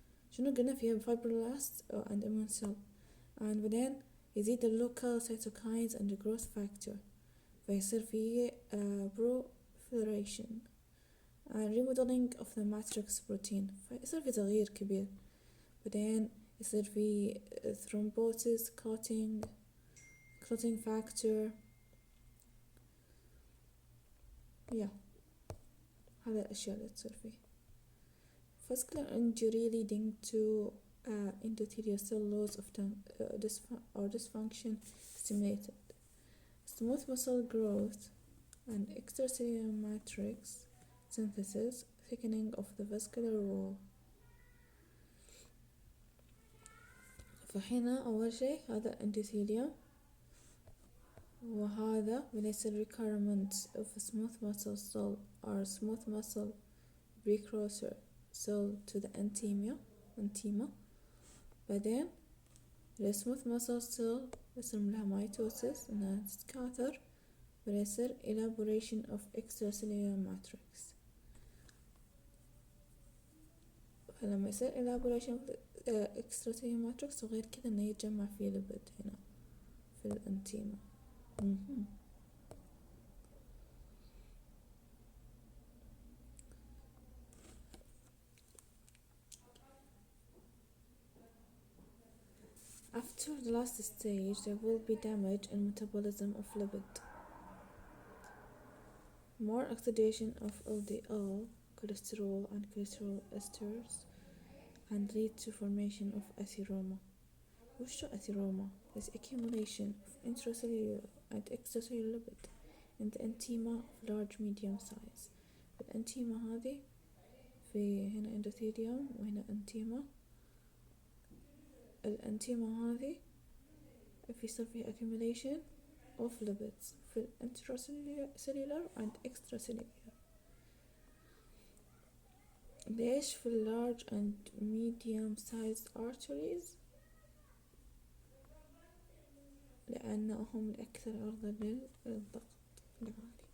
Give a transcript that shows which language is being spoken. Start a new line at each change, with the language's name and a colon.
Arabic: شنو قلنا فيها
English: fibroblast and immune cell.
Arabic: بعدين يزيد
English: local cytokines and growth factor،
Arabic: فيصير فيه
English: proliferation and remodeling of the matrix protein،
Arabic: فيصير في تغيير كبير. بعدين يصير في
English: thrombosis clotting factor
Arabic: هذا الأشياء اللي تصير فيه.
English: vascular injury leading to endothelial cell loss of or dysfunction stimulated smooth muscle growth and extracellular matrix synthesis thickening of the vascular wall.
Arabic: فهنا أول شيء هذا
English: endothelium،
Arabic: وهذا يصير
English: recurrent of smooth muscle cell or smooth muscle precursor cell to the antima.
Arabic: بعدين
English: smooth muscle cell
Arabic: يصير لها
English: mitosis
Arabic: إنها تتكاثر، ويصير
English: elaboration of extracellular matrix.
Arabic: فلما يصير
English: elaboration of extracellular matrix
Arabic: وغير كذا إنه يتجمع فيه ليبيد هنا في الانتيما.
English: After the last stage, there will be damage in metabolism of lipid, more oxidation of LDL, cholesterol and cholesterol esters, and lead to formation of atheroma.
Arabic: وش
English: atheroma is accumulation of intracellular and extracellular lipid in the antima of large medium size.
Arabic: الانتيما هذه في هنا endothelium وهنا antima. الانتيما هذه يصير فيها
English: accumulation of lipids
Arabic: في
English: intracellular and extracellular.
Arabic: ليش في
English: large and medium sized arteries؟
Arabic: لأنهم الأكثر عرضة للضغط العالي.